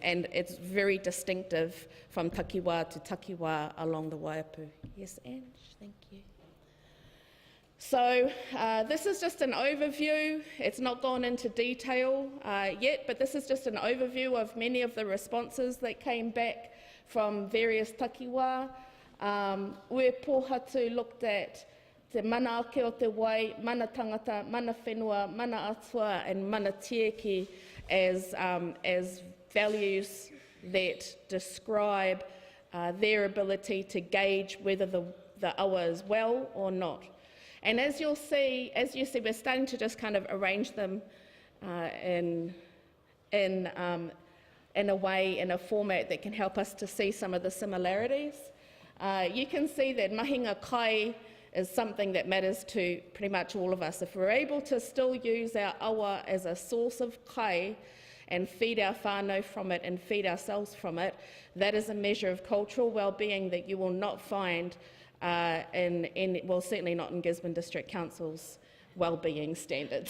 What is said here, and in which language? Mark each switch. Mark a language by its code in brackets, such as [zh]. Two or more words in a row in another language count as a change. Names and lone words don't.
[en] And it's very distinctive from takiwā to takiwā along the Waiapu. Yes, Ange, thank you. So this is just an overview. It's not gone into detail yet, but this is just an overview of many of the responses that came back from various takiwā. Ue Pōhatu looked at [mi] te mana ake o te wai, mana tangata, mana whenua, mana atua, [en] and [mi] mana tieki [en] as values that describe their ability to gauge whether the awa is well or not. And as you see, we're starting to just kind of arrange them in a way, in a format that can help us to see some of the similarities. You can see that [mi] mahinga kai [en] is something that matters to pretty much all of us. If we're able to still use our awa as a source of kai and feed our whānau from it and feed ourselves from it, that is a measure of cultural well-being that you will not find well, certainly not in Gisborne District Council's well-being standards.